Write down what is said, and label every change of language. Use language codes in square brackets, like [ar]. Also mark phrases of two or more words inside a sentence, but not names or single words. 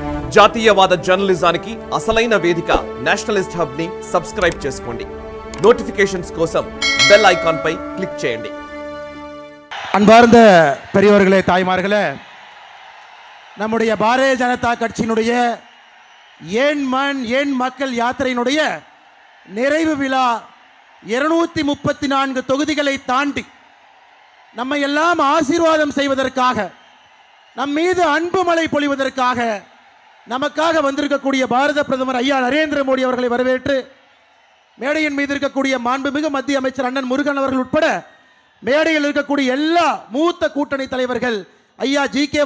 [te] జాతీయవాద జర్నలిజానికి అసలైన వేదిక నేషనలిస్ట్ హబ్ ని సబ్స్క్రైబ్ చేసుకోండి. నోటిఫికేషన్స్ కోసం [en] bell icon [te] పై క్లిక్ చేయండి. [ta] அன்பார்ந்த பெரியவர்களே, தாய்மார்களே, நம்முடைய பாரதிய ஜனதா கட்சியினுடைய ஏன் மண் ஏன் மக்கள் யாத்திரையினுடைய நிறைவு விழா 234 தொகுதிகளை தாண்டி நம்மை எல்லாம் ஆசீர்வாதம் செய்வதற்காக, நம் மீது அன்பு மழை பொழிவதற்காக நமக்காக வந்திருக்கக்கூடிய பாரத பிரதமர் ஐயா நரேந்திர மோடி அவர்களை வரவேற்று மேடையின் மீது இருக்கக்கூடிய மாண்புமிகு மத்திய அமைச்சர் அண்ணன் முருகன் அவர்கள் உட்பட மேடையில் இருக்கக்கூடிய எல்லா மூத்த கூட்டணி தலைவர்கள் ஐயா ஜி.கே.